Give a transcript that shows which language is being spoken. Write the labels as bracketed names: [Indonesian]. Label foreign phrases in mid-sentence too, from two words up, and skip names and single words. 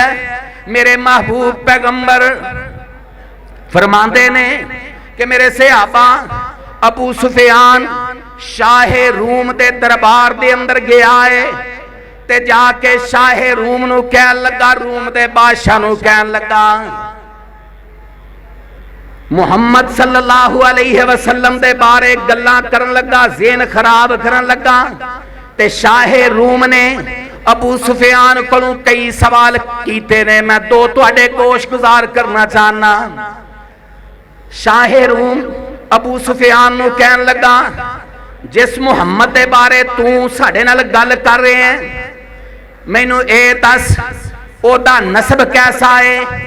[Punjabi] میرے محبوب پیغمبر فرماتے نیں کہ میرے صحابہ ابو سفیان شاہِ روم دے دربار دے اندر گیا اے تے جا کے شاہِ روم نوں کہن لگا، روم دے بادشاہ نوں کہن لگا, मुहम्मद [Arabic] صلى الله عليه وسلم [Punjabi] دے بارے گلاں کرن لگا، ذہن خراب کرن لگا. تے شاہِ روم نے ابو سفیان کولوں کئی سوال کیتے نیں، میں دو تہاڈے گوش گزار کرنا چاہنا. شاہِ روم ابو سفیان نوں کہن لگا، جس محمد دے بارے تو ساڈے نال گل کر رہے ہیں، مینوں اے دس اوہدا نسب کیسا اے?